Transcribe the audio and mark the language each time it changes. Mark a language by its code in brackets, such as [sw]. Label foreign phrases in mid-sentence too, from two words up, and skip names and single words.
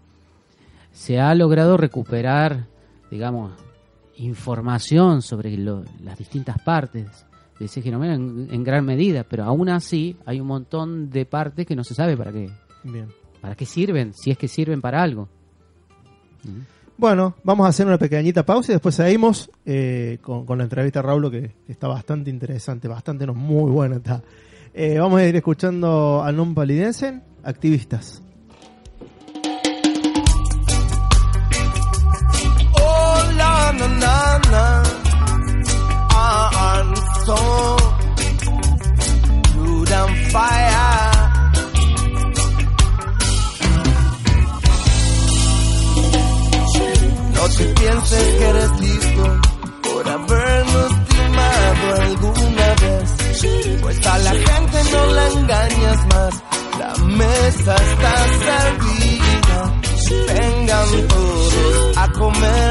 [es] Se ha logrado recuperar, digamos, información sobre las distintas partes de ese genoma en gran medida, pero aún así hay un montón de partes que no se sabe para qué. Bien. ¿Para qué sirven? Si es que sirven para algo. Bueno, vamos a hacer una pequeñita pausa y después seguimos con la entrevista a Raúl, que está bastante interesante, muy buena está. Vamos a ir escuchando a Non Palidensen, Activistas. Na na na, [en] I'm so rude and fire. [es] No te pienses que eres listo por habernos timado alguna vez, pues a la gente no la engañas más, la mesa está servida, vengan todos a comer.